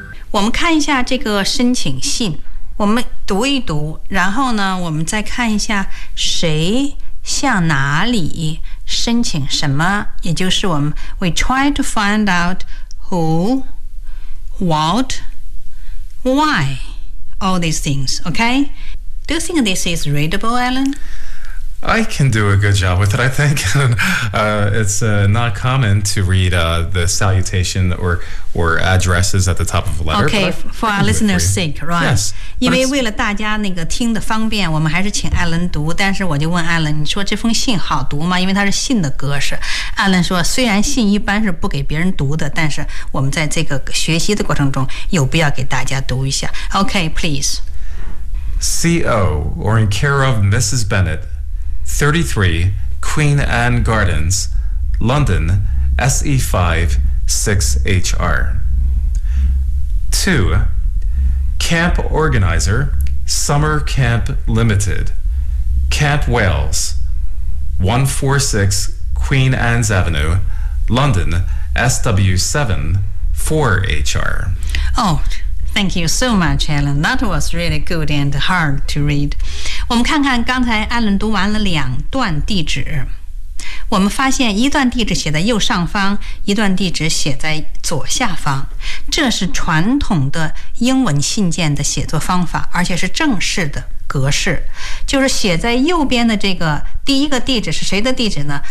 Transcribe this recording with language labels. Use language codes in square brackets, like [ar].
[zh] 我们看一下这个申请信，我们读一读，然后呢，我们再看一下谁向哪里申请什么，也就是我们 [en] we try to find out who, what, why, all these things. Okay, do you think this is readable, Alan? I can do a good job with it. I think it's not common to read the salutation or addresses at the top of a letter. Okay, for our listeners' sake, right? Yes. [zh] 因为为了大家那个听的方便，我们还是请 Alan 读。但是我就问 Alan， 你说这封信好读吗？因为它是信的格式。 Alan 说，虽然信一般是不给别人读的，但是我们在这个学习的过程中有必要给大家读一下。 [en] Okay, please. C.O. or in care of Mrs. Bennett, 33 Queen Anne Gardens, London, SE5-6HR. 2. Camp Organizer, Summer Camp Limited, Camp Wales, 146 Queen Anne's Avenue, London, SW7-4HR. Oh, thank you so much, Alan. That was really good and hard to read. [zh] 我们看看刚才艾伦读完了两段地址，我们发现一段地址写在右上方，一段地址写在左下方，这是传统的英文信件的写作方法，而且是正式的格式，就是写在右边的这个第一个地址是谁的地址呢？